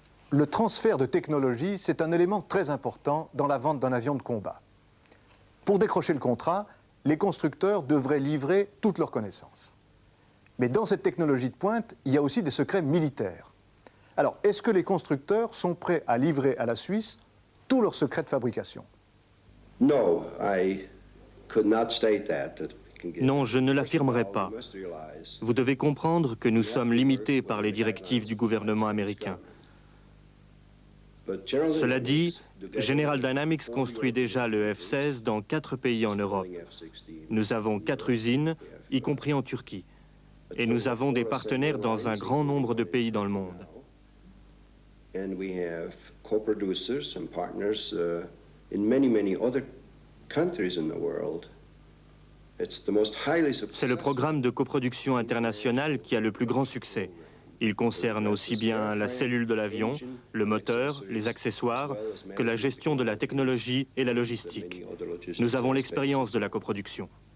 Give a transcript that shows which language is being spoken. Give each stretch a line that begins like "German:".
French: Le transfert de technologie, c'est un élément très important dans la vente d'un avion de combat. Pour décrocher le contrat, les constructeurs devraient livrer toutes leurs connaissances. Mais dans cette technologie de pointe, il y a aussi des secrets militaires. Alors, est-ce que les constructeurs sont prêts à livrer à la Suisse tous leurs secrets de fabrication?
English: No, I could not state that.
French: Non, je ne l'affirmerai pas. Vous devez comprendre que nous sommes limités par les directives du gouvernement américain. Cela dit, General Dynamics construit déjà le F-16 dans 4 pays en Europe. Nous avons 4 usines, y compris en Turquie. Et nous avons des partenaires dans un grand nombre de pays dans le monde.
English: And we have co-producers and partners in many other countries in the world.
French: C'est le programme de coproduction internationale qui a le plus grand succès. Il concerne aussi bien la cellule de l'avion, le moteur, les accessoires, que la gestion de la technologie et la logistique. Nous avons l'expérience de la coproduction.